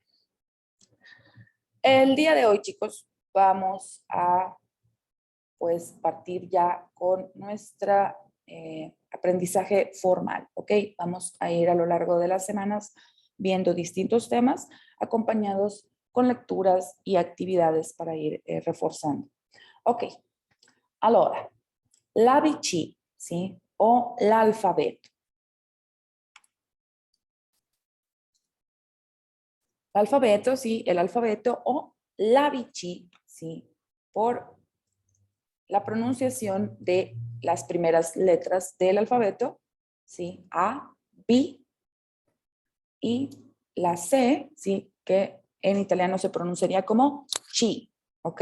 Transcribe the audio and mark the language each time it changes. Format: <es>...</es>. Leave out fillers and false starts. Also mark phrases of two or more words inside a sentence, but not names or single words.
<es>El día de hoy, chicos, vamos a pues partir ya con nuestra aprendizaje formal, ¿ok? Vamos a ir a lo largo de las semanas viendo distintos temas acompañados con lecturas y actividades para ir reforzando.</es> <it>Ok, allora, l'ABC, ¿sí? O l'alfabeto. L'alfabeto,</it> <es>sí, el alfabeto o l'ABC, sí, por la pronunciación de las primeras letras del alfabeto, ¿sí? A, B y la C, ¿sí? Que en italiano se pronunciaría como chi, ¿ok?</es>